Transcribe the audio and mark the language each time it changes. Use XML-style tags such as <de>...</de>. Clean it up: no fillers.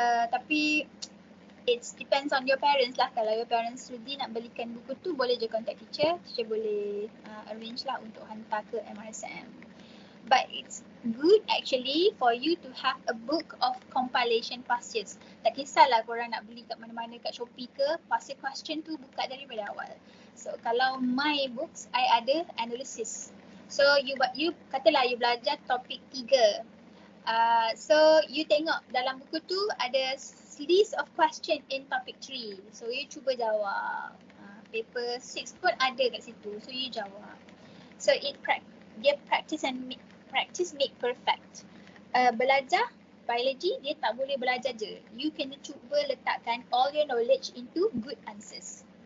<ms>Tapi</ms> <en>it depends on your parents lah.</en> <ms>Kalau your parents sudi nak belikan buku tu, boleh je contact teacher. Teacher boleh arrange lah untuk hantar ke MRSM.</ms> <en>But it's good actually for you to have a book of compilation past years.</en> <ms>Tak kisahlah korang nak beli kat mana-mana, kat Shopee ke, past year question tu buka daripada awal. So kalau my books, I ada analysis. So you katalah you belajar topik 3.</ms> <en>So you</en> <ms>tengok dalam buku tu ada</ms> <en>list of question in topic 3.</en> <ms>So you cuba jawab. Paper 6 pun ada kat situ. So you jawab.</ms> <en>So dia practice make perfect.</en> <ms>Belajar biology dia tak boleh belajar je.</ms> <en>You</en> <ms>kena cuba letakkan</ms> <en>all your knowledge into good answers.</en>